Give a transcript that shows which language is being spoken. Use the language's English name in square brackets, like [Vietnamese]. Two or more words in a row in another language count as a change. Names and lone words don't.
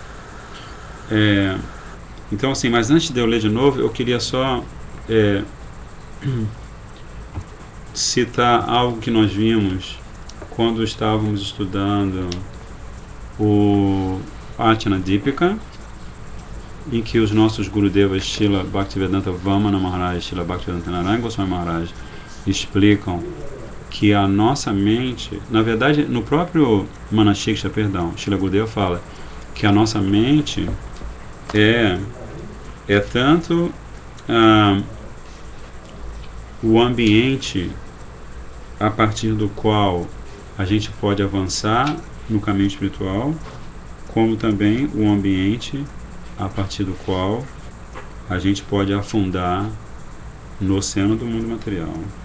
[Portuguese] Então, assim, mas antes de eu ler de novo, eu queria só citar algo que nós vimos quando estávamos estudando o Archana Deepika, em que os nossos Gurudevas Srila Bhaktivedanta Vamana Maharaj e Srila Bhaktivedanta Narayana Goswami Maharaj explicam que a nossa mente, na verdade, no próprio Manashiksha, Srila Gurudeva fala que a nossa mente é tanto o ambiente a partir do qual a gente pode avançar no caminho espiritual, como também o ambiente a partir do qual a gente pode afundar no oceano do mundo material.